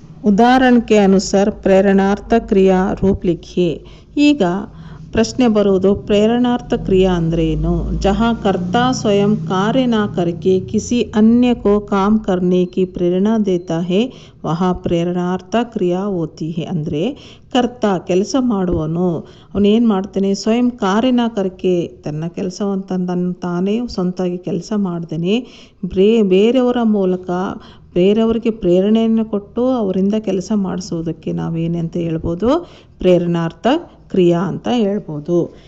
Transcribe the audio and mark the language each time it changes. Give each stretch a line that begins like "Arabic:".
Hindi: उदाहरण के अनुसार प्रेरणार्थक क्रिया रूप लिखिए.
Kannada: ಈಗ ಪ್ರಶ್ನೆ ಬರುವುದು प्रेरणार्थ क्रिया ಅಂದ್ರೆ ಏನು.
Hindi: जहाँ कर्ता स्वयं कार्य ना करके किसी अन्य को काम करने की प्रेरणा देता है वहाँ प्रेरणार्ಥ क्रिया होती है.
Kannada: ಅಂದರೆ ಕರ್ತ ಕೆಲಸ ಮಾಡುವನು, ಅವನೇನು ಮಾಡ್ತಾನೆ,
Hindi: ಸ್ವಯಂ ಕಾರ್ಯನ ಕರ್ಕೆ
Kannada: ತನ್ನ ಕೆಲಸವನ್ನು ತಾನೇ ಸ್ವಂತವಾಗಿ ಕೆಲಸ ಮಾಡ್ದೇನೆ ಬೇರೆಯವರ ಮೂಲಕ ಬೇರೆಯವರಿಗೆ ಪ್ರೇರಣೆಯನ್ನು ಕೊಟ್ಟು ಅವರಿಂದ ಕೆಲಸ ಮಾಡಿಸೋದಕ್ಕೆ ನಾವೇನಂತ ಹೇಳ್ಬೋದು, ಪ್ರೇರಣಾರ್ಥ ಕ್ರಿಯಾ ಅಂತ ಹೇಳ್ಬೋದು.